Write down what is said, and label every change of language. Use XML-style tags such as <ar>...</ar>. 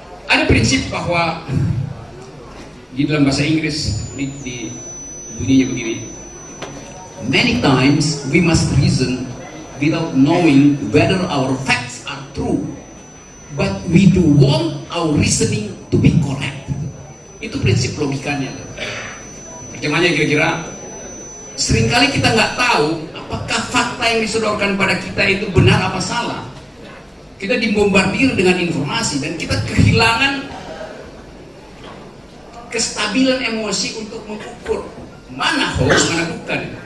<id>Ada prinsip bahwa di dalam bahasa Inggris di bunyinya begini.</id> <en>Many times we must reason without knowing whether our facts are true, but we do want our reasoning to be correct.</en> <id>Itu prinsip logikanya. Terjemahnya kira-kira, seringkali kita nggak tahu apakah fakta yang disodorkan pada kita itu benar apa salah. Kita dibombardir dengan informasi dan kita kehilangan kestabilan emosi untuk mengukur mana hoax, mana bukan.</id>